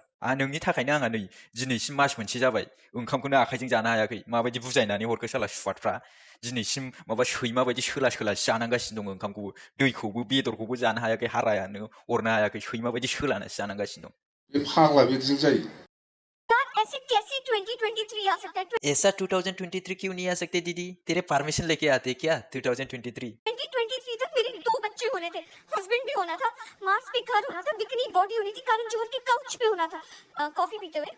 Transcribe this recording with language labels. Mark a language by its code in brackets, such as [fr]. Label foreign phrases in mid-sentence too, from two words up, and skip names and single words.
[brx] नोंनि थाखायनो आंहा नै दिनैसिम मास मोनसे जाबाय ओंखामखौनो आखाइजों जानो हायाखै। माबायदि बुजायनानै हरखो साला सुवादफ्रा। दिनैसिम माबा सैमा बायदि सोलासो जानांगासिनो दङ ओंखामखौबो, दैखौबो बेदरखौबो जानो हायाखै, हारायानो अरनो हायाखै, सैमा बायदि सोलानासो जानांगासिनो दं। बे फाग्ला बिदिजों जायो। [hi] ऐसे कैसे 2023 आ सकता है? ऐसा 2023 क्यों नहीं आ सकते दीदी? तेरे परमिशन लेके आते क्या 2023? 2023 तक मेरे 2 बच्चे होने थे, हस्बैंड भी होना था, मार्स पे घर होना था, [en] bikini body [hi] होनी थी, करण जोहर के काउच पे होना था, कॉफी पीते हुए।